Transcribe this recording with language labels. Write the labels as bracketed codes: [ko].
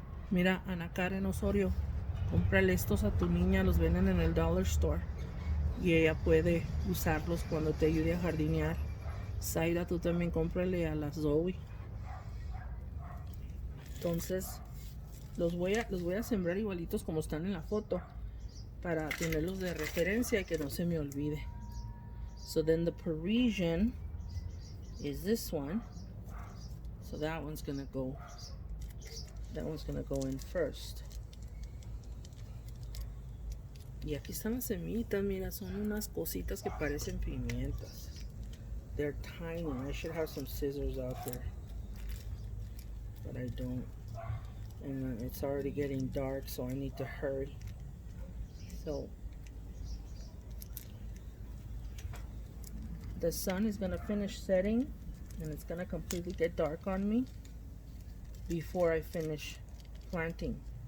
[es] Mira, Ana Karen Osorio, cómprale estos a tu niña, los venden en el dollar store y ella puede usarlos cuando te ayude a jardinear. Zaira, tú también cómprale a la Zoe. Entonces los voy a sembrar igualitos como están en la foto para tenerlos de referencia y que no se me olvide. [en] So then the Parisian is this one. So that one's gonna go in first. [es] Y aquí están las semillitas, mira, son unas cositas que parecen pimientas. [en] They're tiny. I should have some scissors out there, but I don't. And it's already getting dark, so I need to hurry. So the sun is gonna finish setting, and it's gonna completely get dark on me before I finish planting.